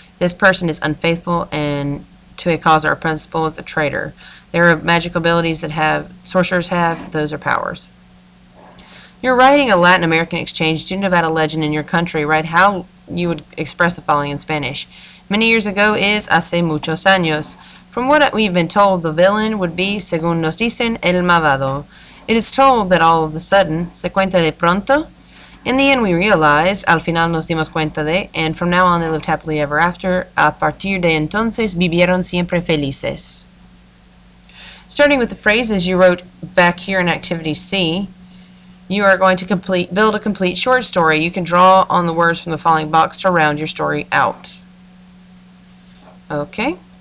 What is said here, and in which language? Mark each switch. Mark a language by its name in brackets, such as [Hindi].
[English] This person is unfaithful and to a cause or a principle is a traitor. There are magical abilities that sorcerers have. Those are powers. You're writing a Latin American exchange student about a legend in your country. Write how you would express the following in Spanish. Many years ago is [Spanish] hace muchos años. [English] From what we've been told, the villain would be, [Spanish] según nos dicen, el malvado. [English] It is told that all of a sudden, [Spanish] se cuenta de pronto, [English] In the end, we realized, [Spanish] al final nos dimos cuenta de, [English] and from now on they lived happily ever after. [Spanish] A partir de entonces vivieron siempre felices. [English] Starting with the phrases you wrote back here in Activity C, you are going to build a complete short story. You can draw on the words from the following box to round your story out. Okay.